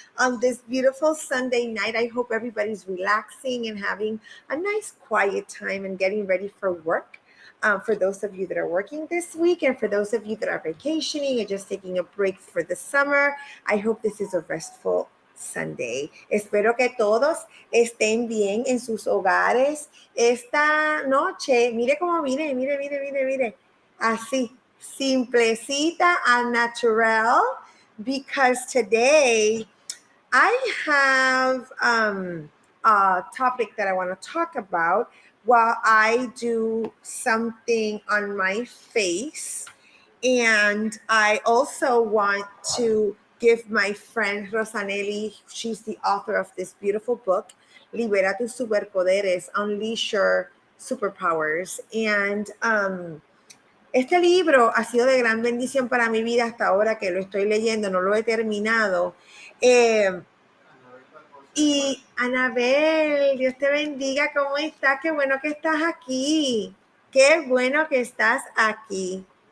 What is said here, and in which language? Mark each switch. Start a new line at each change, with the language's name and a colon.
English: On this beautiful Sunday night, I hope everybody's relaxing and having a nice, quiet time and getting ready for work. For those of you that are working this week, and for those of you that are vacationing and just taking a break for the summer, I hope this is a restful Sunday.
Spanish: Espero que todos estén bien en sus hogares esta noche. Mire cómo mire. Así, simplecita
English: and natural, because today I have a topic that I want to talk about while I do something on my face. And I also want to give my friend Rosanelli, she's the author of this beautiful book, Libera tus superpoderes, Unleash Your Superpowers.
Spanish: And este libro ha sido de gran bendición para mi vida hasta ahora que lo estoy leyendo, no lo he terminado. Y Anabel, Dios te bendiga, ¿cómo estás? Qué bueno que estás aquí. Qué bueno que estás aquí.